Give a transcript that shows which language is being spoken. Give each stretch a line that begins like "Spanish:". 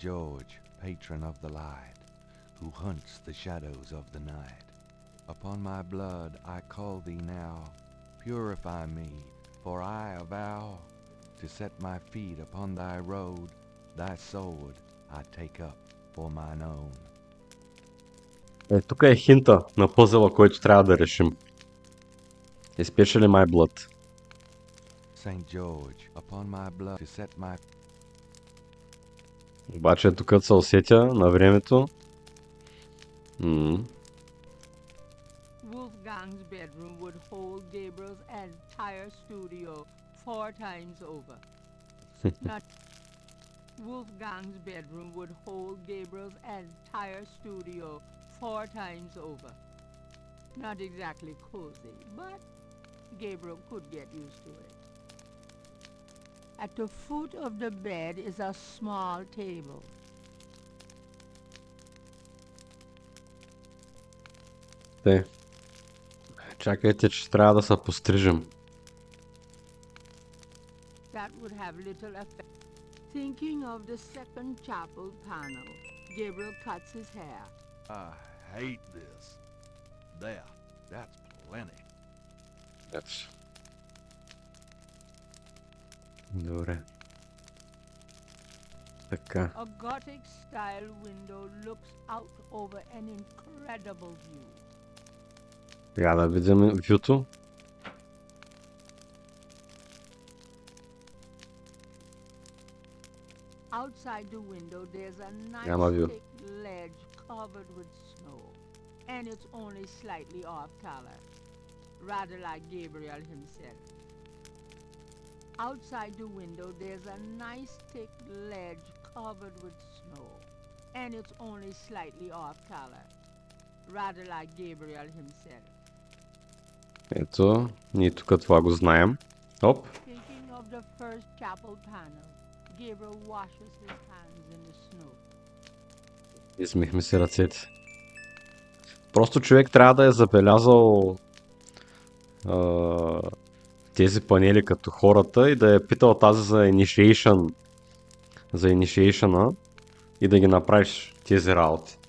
English: George, patron of the light, who hunts the shadows of the night. Upon my blood I call thee now, purify me, for I avow to set my feet upon thy road, thy sword I take up for mine own.
Bulgarian: Тук е хинта на пъзела, който трябва да решим.
English: Especially my blood. St. George, upon my blood to set my...
Bulgarian: Обаче тук се усетя на времето.
English: Wolfgang's bedroom would hold Gabriel's entire studio 4 times over. Wolfgang's bedroom would hold Gabriel's entire studio 4 times over. Not exactly cozy, but Gabriel could get used to it. At the foot of the bed is a small table.
Bulgarian: Чакайте, че трябва да се пострижим.
English: That would have little effect. Thinking of the second chapel panel, Gabriel cuts his hair. I hate this. There, that's plenty.
Bulgarian: Добре. Така.
English: A Gothic style window looks out over an incredible view.
Bulgarian: Сега да видим вюто.
English: Outside the window there's a
Bulgarian: Няма
English: nice view. thick ledge covered with snow, and it's only slightly off color, rather like Gabriel himself. Outside the window there's a nice thick ledge covered with snow, and it's only slightly off color, rather like Gabriel himself.
Bulgarian: Ето, ние тук това го знаем. Оп.
English: Thinking of the first chapel panel, Gabriel washes his hands in the snow.
Bulgarian: Измихме си ръцете. Просто човек трябва да е забелязал тези панели като хората и да е питал тази за initiation, за initiation и да ги направиш тези работи.